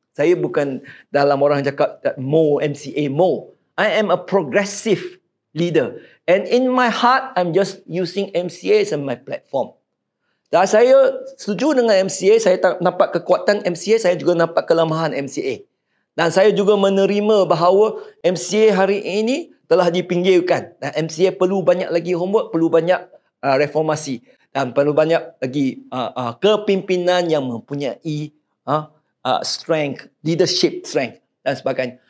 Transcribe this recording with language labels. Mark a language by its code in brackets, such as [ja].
[ms] Saya bukan dalam orang cakap MCA more. [en] I am a progressive leader. And in my heart, I'm just using MCA as my platform. [ms] Dan saya setuju dengan MCA, saya nampak kekuatan MCA, saya juga nampak kelemahan MCA. Dan saya juga menerima bahawa MCA hari ini telah dipinggirkan. Dan MCA perlu banyak lagi homework, perlu banyak reformasi. Dan perlu banyak lagi kepimpinan yang mempunyai strength, [en] leadership strength [ms] dan sebagainya.